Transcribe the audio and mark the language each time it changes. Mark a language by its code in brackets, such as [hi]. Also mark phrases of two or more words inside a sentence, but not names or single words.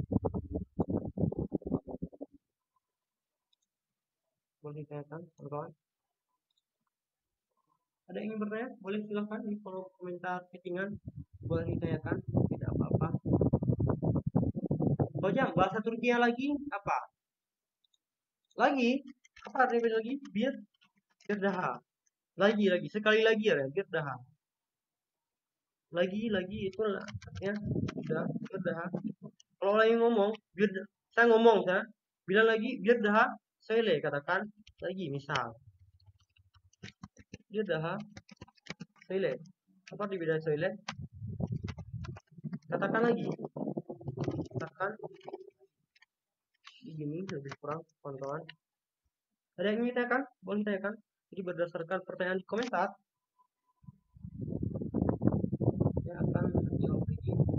[id] Boleh ditanyakan, kawan-kawan. Ada yang ingin bertanya? Boleh silahkan di kolom komentar chattingan. Boleh ditanyakan, tidak apa-apa. Hocam, bahasa Turki yang lagi apa? Lagi? Apa artinya lagi? [tr] Bir daha. [id] Lagi, sekali lagi ya, [tr] bir daha. [id] Lagi itu artinya sudah, [tr] bir daha. [id] Kalau lagi ngomong, saya ngomong, saya bilang lagi, [tr] bir daha, söyle, [id] katakan lagi, misal. [tr] Bir daha, söyle. [id] Apa arti beda söyle? Katakan lagi. Katakan begini, lebih kurang, kawan-kawan. Ada yang ingin ditanyakan? Boleh ditanyakan. Jadi berdasarkan pertanyaan di komentar, saya akan jawab lagi.